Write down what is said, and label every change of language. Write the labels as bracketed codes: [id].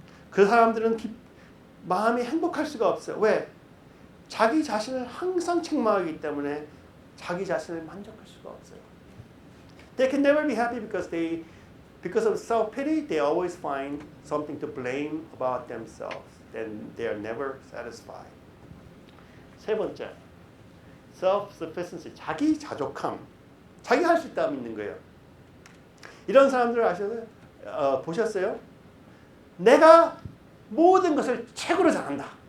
[ko] 그 사람들은 마음이 행복할 수가 없어요. 왜? 자기 자신을 항상 책망하기 때문에 자기 자신을 만족할 수가 없어요. [en] They can never be happy because of self-pity, they always find something to blame about themselves. Then they are never satisfied. [ko] 세 번째, self-sufficiency, 자기 자족함. 자기가 할 수 있다 믿는 거예요. 이런 사람들을 보셨어요? 내가 모든 것을 최고로 잘한다.